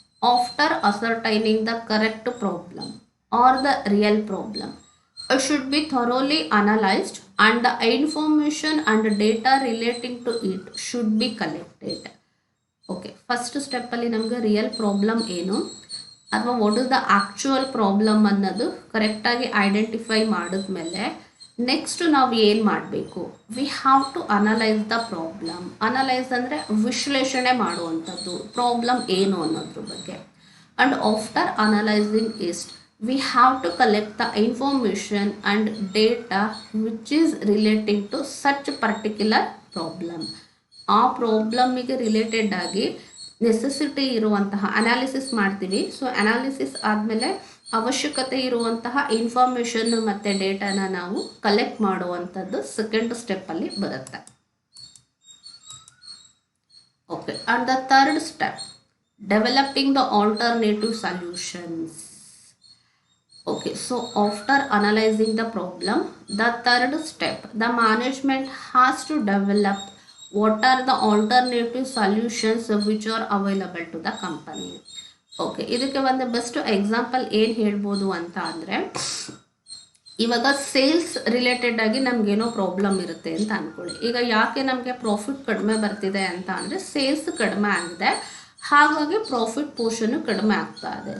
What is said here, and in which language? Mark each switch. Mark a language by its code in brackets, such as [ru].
[en] After ascertaining the correct problem or the real problem, it should be thoroughly analyzed and the information and data relating to it should be collected. [kn] Okay, first step ಅಲ್ಲಿ ನಮಗೆ real problem ಏನು ಅಥವಾ [en] what is the actual problem [kn] ಅನ್ನೋದು ಕರೆಕ್ಟಾಗಿ identify ಮಾಡಿದ್ಮೇಲೆ next ನಾವು ಏನು ಮಾಡಬೇಕು, [en] We have to analyse the problem. [kn] Analyse ಅಂದರೆ ವಿಶ್ಲೇಷಣೆ ಮಾಡುವಂಥದ್ದು ಪ್ರಾಬ್ಲಮ್ ಏನು ಅನ್ನೋದ್ರ ಬಗ್ಗೆ. [en] And after analysing is we have to collect the information and data which is relating to such particular problem. [kn] ಆ ಪ್ರಾಬ್ಲಮ್ಮಿಗೆ ರಿಲೇಟೆಡ್ ಆಗಿ ನೆಸೆಸಿಟಿ ಇರುವಂತಹ ಅನಾಲಿಸಿಸ್ ಮಾಡ್ತೀವಿ. ಸೊ ಅನಾಲಿಸಿಸ್ ಆದಮೇಲೆ ಅವಶ್ಯಕತೆ ಇರುವಂತಹ ಇನ್ಫಾರ್ಮೇಷನ್ ಮತ್ತು ಡೇಟಾನ ನಾವು ಕಲೆಕ್ಟ್ ಮಾಡುವಂಥದ್ದು ಸೆಕೆಂಡ್ ಸ್ಟೆಪ್ಪಲ್ಲಿ ಬರುತ್ತೆ. [en] Okay, and the third step, developing the alternative solutions. Okay, so after analyzing the problem, the third step, the management has to develop what are the alternative solutions which are available to the company. [kn] Okay, ಇದಕ್ಕೆ ಒಂದು best example ಏನು ಹೇಳ್ಬೋದು ಅಂತ ಅಂದರೆ, ಇವಾಗ sales related ಆಗಿ ನಮಗೇನೋ problem ಇರುತ್ತೆ ಅಂತ ಅಂದ್ಕೊಳ್ಳಿ. ಈಗ ಯಾಕೆ ನಮಗೆ ಪ್ರಾಫಿಟ್ ಕಡಿಮೆ ಬರ್ತಿದೆ ಅಂತ ಅಂದರೆ ಸೇಲ್ಸ್ ಕಡಿಮೆ ಆಗಿದೆ, ಹಾಗಾಗಿ ಪ್ರಾಫಿಟ್ ಪೋರ್ಷನ್ನು ಕಡಿಮೆ ಆಗ್ತಾ ಇದೆ.